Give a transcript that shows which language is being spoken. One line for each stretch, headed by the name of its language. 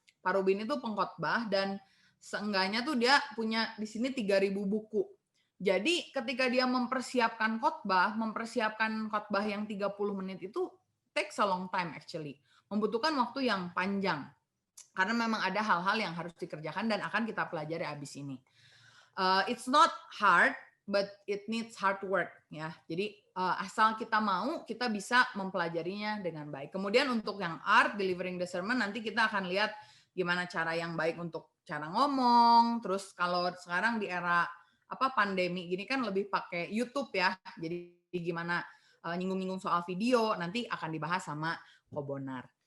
Indonesian: Pak Rubin itu pengkhotbah dan seenggaknya tuh dia punya di sini 3.000 buku. Jadi ketika dia mempersiapkan khotbah yang 30 menit itu
English: takes a long time actually.
Indonesian: Membutuhkan waktu yang panjang. Karena memang ada hal-hal yang harus dikerjakan dan akan kita pelajari abis ini.
English: It's not hard, but it needs hard work ya.
Indonesian: Jadi asal kita mau, kita bisa mempelajarinya dengan baik. Kemudian untuk yang art, delivering the sermon, nanti kita akan lihat gimana cara yang baik untuk cara ngomong. Terus kalau sekarang di era pandemi gini kan lebih pakai YouTube ya. Jadi gimana nyinggung-nyinggung soal video nanti akan dibahas sama Kobonar.